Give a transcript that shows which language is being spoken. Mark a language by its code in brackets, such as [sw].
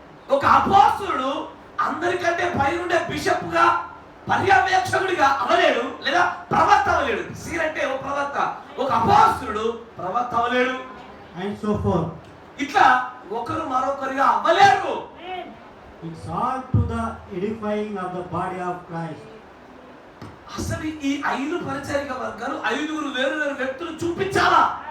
[te] ఒక అపోస్తులుడు అందరికంటే పైనుండే బిషప్ గా పర్యవేక్షకుడిగా అవలేడు, లేదా ప్రవక్త అవలేడు. సీర్ అంటే ఒక ప్రవక్త, ఒక అపోస్తులుడు ప్రవక్త అవలేడు. [en] And so forth. [te] ఇట్లా ఒకరు మరొకరిగా అవ్వలేరు. [en] It's all to the edifying of the body of Christ. [te] అసలు ఈ 5 పరిచారిక వర్గాలు 5 వేరు వేరు వ్యక్తులు చూపించాలా?